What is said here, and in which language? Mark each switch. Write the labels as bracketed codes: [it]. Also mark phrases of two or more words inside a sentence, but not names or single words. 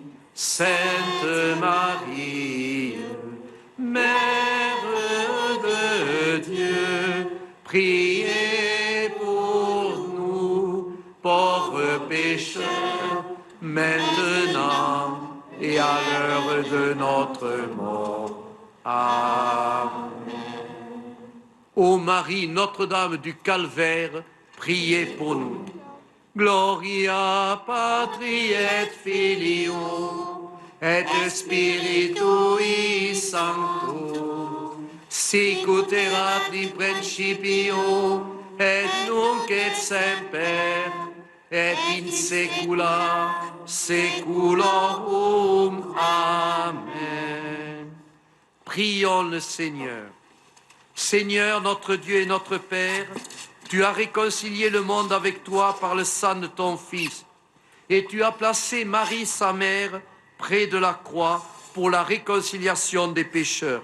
[fr] Sainte Marie, Mère de Dieu, priez pour nous, pauvres pécheurs, maintenant et à l'heure de notre mort. Amen. Ô Marie, Notre-Dame du Calvaire, priez pour nous. [la] Gloria Patri et Filio et Spiritui Sancto, sic ut erat in principio et nunc et semper et in saecula saeculorum. [fr] Amen. Prions le Seigneur. Seigneur, notre Dieu et notre Père, tu as réconcilié le monde avec toi par le sang de ton Fils, et tu as placé Marie, sa mère, près de la croix pour la réconciliation des pécheurs.